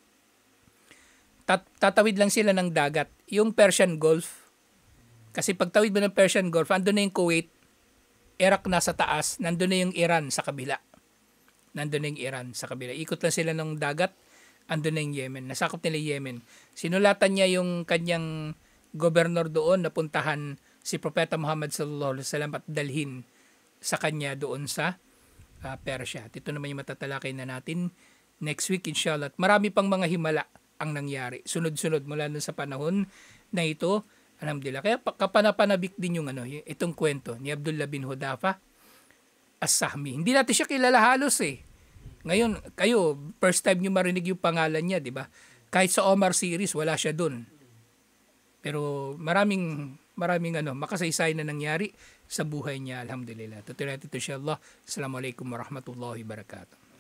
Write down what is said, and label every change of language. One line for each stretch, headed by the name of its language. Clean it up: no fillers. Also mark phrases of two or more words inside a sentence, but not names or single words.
Filipino: Tatawid lang sila ng dagat. Yung Persian Gulf, kasi pagtawid mo ng Persian Gulf, andun na yung Kuwait, Iraq na sa taas, nandun na yung Iran sa kabila. Ikot lang sila ng dagat, andun na yung Yemen. Nasakop nila yung Yemen. Sinulatan niya yung kanyang gobernador doon na puntahan si Propeta Muhammad
Arabic: صلى الله عليه وسلم
Filipino: at dalhin sa kanya doon sa Persia. At ito naman yung matatalakay na natin
English: next week
Filipino: inshallah. At marami pang mga himala ang nangyari. Sunod-sunod mula nun sa panahon na ito. Alhamdulillah. Kaya kapanapanabik din yung itong kwento ni Abdullah bin Hudafa as-Sahmi. Hindi natin siya kilala halos eh. Ngayon, kayo,
English: first time
Filipino: nyo marinig yung pangalan niya, di ba? Kahit sa Omar series, wala siya dun. Pero maraming makasaysay na nangyari sa buhay niya, alhamdulillah. Tutuloy natin ito, inshallah.
Arabic: السلام عليكم ورحمة الله وبركاته.